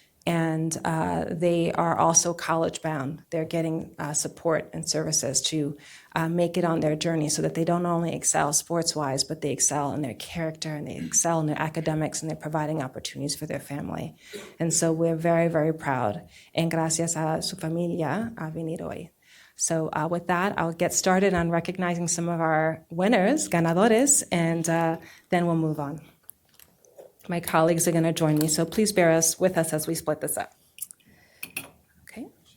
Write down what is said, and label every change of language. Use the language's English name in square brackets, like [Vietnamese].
[English] And they are also college bound. They're getting support and services to make it on their journey so that they don't only excel sports-wise, but they excel in their character and they excel in their academics and they're providing opportunities for their family. And so we're very, very proud. [Spanish] En gracias a su familia a venir hoy. [English] So with that, I'll get started on recognizing some of our winners, ganadores, and then we'll move on. My colleagues are going to join me, so please bear with us as we split this up. Okay.